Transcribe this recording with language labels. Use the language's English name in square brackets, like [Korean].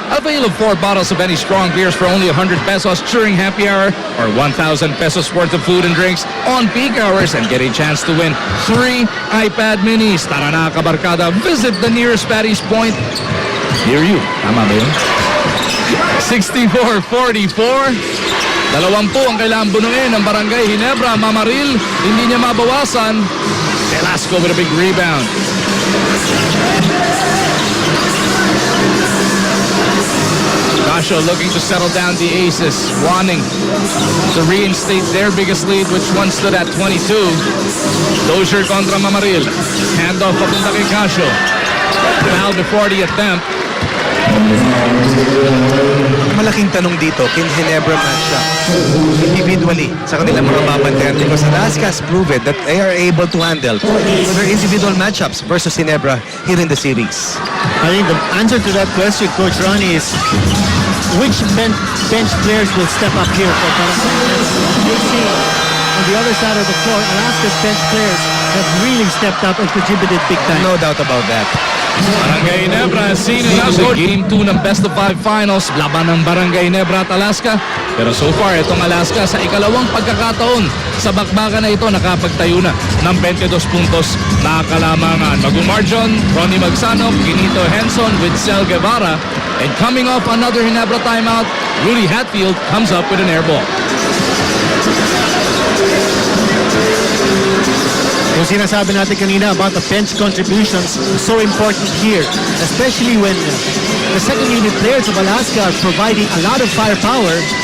[English] Avail of 4 bottles of any strong beers for only 100 pesos during happy hour or 1,000 pesos worth of food and drinks on peak hours and get a chance to win 3 iPad minis. [Filipino] Tara na kabarkada, [English] visit the nearest Paddy's Point near you. [Filipino] Tama ba yun? 64-44. 20 ang kailangan bunuin ng Barangay Ginebra. Mamaril, hindi niya mabawasan. [English] Velasco with a big rebound. Casio looking to settle down the Aces, wanting to reinstate their biggest lead, which once stood at 22. [Filipino] Dozier kontra Mamaril. Handoff papunta kay Casio. [English] Foul before the attempt. [Filipino] Malaking tanong dito, [English] can Ginebra match up individually [Filipino] sa kanilang mga babantayan [English] because Alaska has proven that they are able to handle their individual matchups versus Ginebra here in the series. I think the answer to that question, Coach Ronnie, is which bench players will step up here for Barangay. You see, on the other side of the floor, Alaska's bench players have really stepped up and contributed big time. No doubt about that. Barangay Ginebra has seen enough. [Filipino] Game 2 ng Best of 5 Finals, laban ng Barangay Ginebra at Alaska. Pero [English] so far, [Filipino] itong Alaska sa ikalawang pagkakataon sa bakbakan na ito nakapagtayo na ng 22 puntos na kalamangan. Magumarjon, Ronnie Magsanop, Ginito Henson with Cel Guevara. [English] And coming off another Ginebra timeout, Rudy Hatfield comes up with an air ball. [Filipino] Kung Yung sinasabi natin kanina [English] about the bench contributions, so important here, especially when the second unit players of Alaska are providing a lot of firepower.